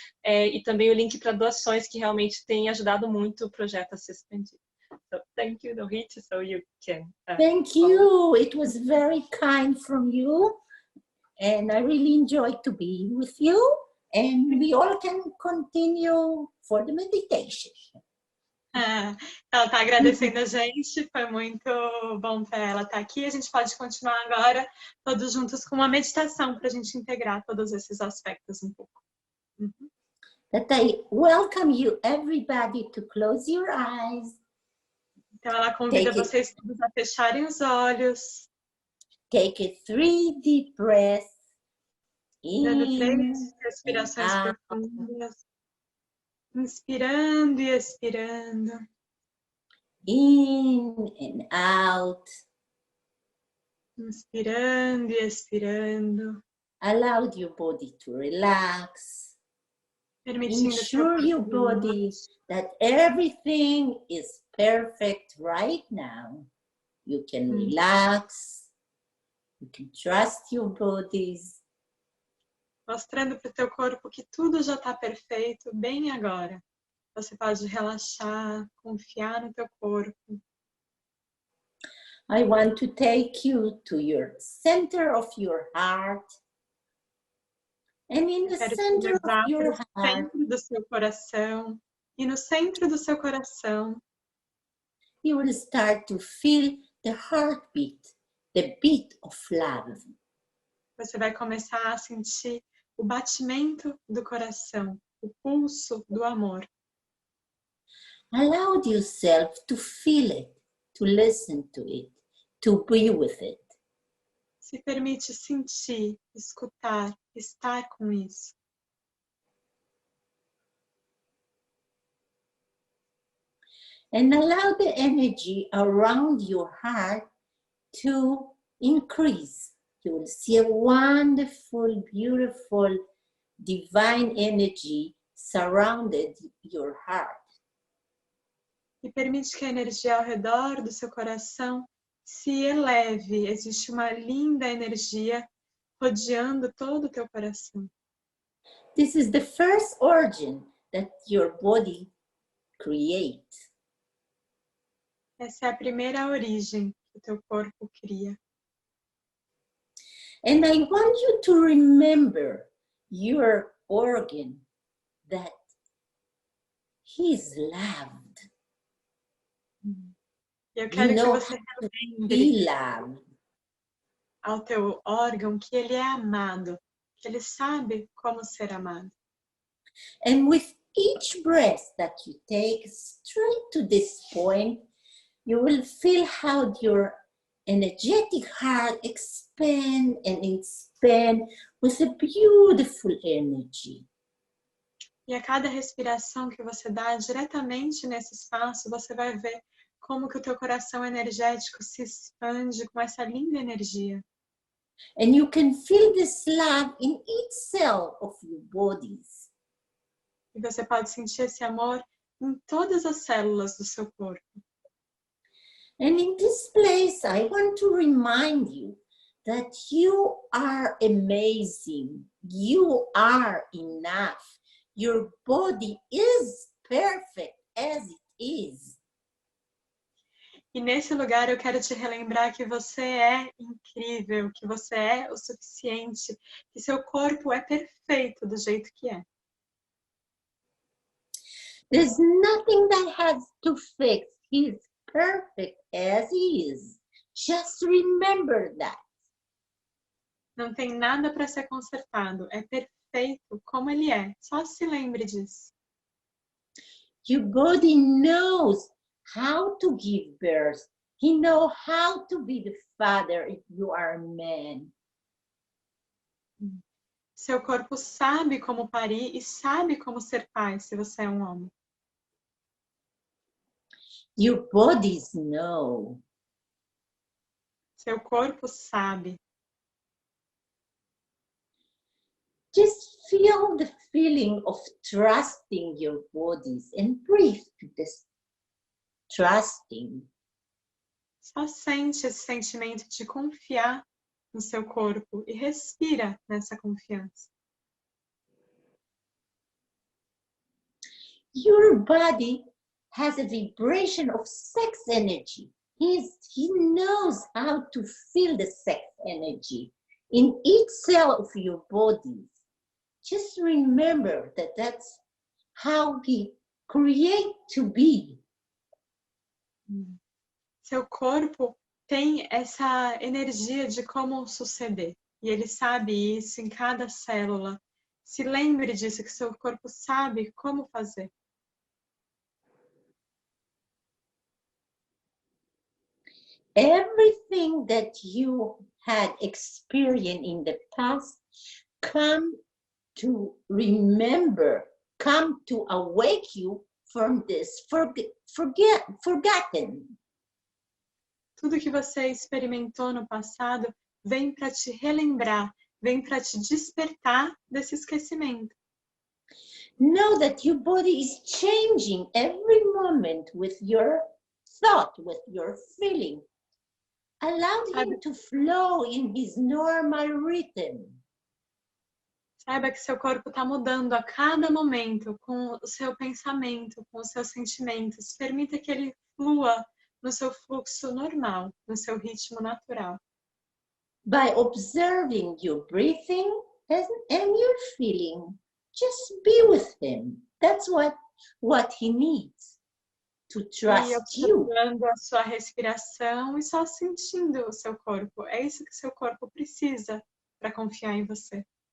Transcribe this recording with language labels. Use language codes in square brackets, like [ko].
[pt] E também o link para doações, que realmente tem ajudado muito o projeto a se expandir. [en] So, thank you, Dorit, so you can... Thank you. It was very kind from you. And I really enjoyed to be with you, and we all can continue for the meditation. [pt] Ela está agradecendo a gente, foi muito bom para ela estar aqui. A gente pode continuar agora todos juntos com uma meditação para a gente integrar todos esses aspectos um pouco. [en] That I welcome you everybody to close your eyes. [pt] Então ela convida vocês todos a fecharem os olhos. [en] Take 3 deep breaths. [pt] Dando 3 respirações profundas. Inspirando e expirando. [en] In and out. [pt] Inspirando e expirando. [en] Allow your body to relax. [pt] Permitindo [en] Ensure your body that everything is perfect right now. You can relax. You can trust your bodies. [pt] Mostrando para o teu corpo que tudo já está perfeito, bem agora. Você pode relaxar, confiar no teu corpo. [en] I want to take you to your center of your heart. And in the center of your heart, [pt] centro do seu coração. E no centro do seu coração, [en] you will start to feel the heartbeat. The beat of love. [pt] Você vai começar a sentir o batimento do coração, o pulso do amor. [en] Allow yourself to feel it, to listen to it. to be with it. [pt] Se permite sentir, escutar, estar com isso. [en] And allow the energy around your heart to increase. You will see a wonderful, beautiful, divine energy surrounded your heart. [pt] E permite que a energia ao redor do seu coração se eleve. Existe uma linda energia rodeando todo o teu coração. [en] This is the first organ that your body creates. [pt] Essa é a primeira origem que o teu corpo cria. [en] And I want you to remember your organ, that he's loved. [pt] Eu quero que você [en] Be [pt] relembre [en] loved. [pt] ao teu órgão que ele é amado, que ele sabe como ser amado. [en] And with each breath that you take straight to this point, you will feel how your energetic heart expand and expand with a beautiful energy. [pt] E a cada respiração que você dá diretamente nesse espaço, você vai ver como que o teu coração energético se expande com essa linda energia. [en] And you can feel this love in each cell of your bodies. [pt] E você pode sentir esse amor em todas as células do seu corpo. [en] And in this place, I want to remind you that you are amazing. You are enough. Your body is perfect as it is. [pt] E nesse lugar eu quero te relembrar que você é incrível, que você é o suficiente, que seu corpo é perfeito do jeito que é. [en] There's nothing that has to fix. He's perfect as he is. Just remember that. [pt] Não tem nada para ser consertado, é perfeito como ele é. Só se lembre disso. [en] Your body knows how to give birth. He knows how to be the father if you are a man. [pt] Seu corpo sabe como parir e sabe como ser pai se você é um homem. [en] Your bodies know. [pt] Seu corpo sabe. [en] Just feel the feeling of trusting your bodies and breathe to this trusting. [pt] Só sente esse sentimento de confiar no seu corpo e respira nessa confiança. [en] Your body has a vibration of sex energy. He knows how to feel the sex energy in each cell of your body. Just remember that that's how he created to be. [pt] Seu corpo tem essa energia de como suceder. E ele sabe isso em cada célula. Se lembre disso, que seu corpo sabe como fazer. [en] Everything that you had experienced in the past, come to remember, come to awake you from this forgotten. [pt] Tudo que você experimentou no passado vem para te relembrar, vem para te despertar desse esquecimento. [en] Know that your body is changing every moment with your thought, with your feeling. Allow him to flow in his normal rhythm. [pt] Saiba que seu corpo está mudando a cada momento com o seu pensamento, com os seus sentimentos. Permita que ele flua no seu fluxo normal, no seu ritmo natural. [en] By observing your breathing and your feeling, just be with him. That's what he needs. To trust you. [pt] Observando a sua respiração e só sentindo o seu corpo. É isso que seu corpo precisa para confiar em você.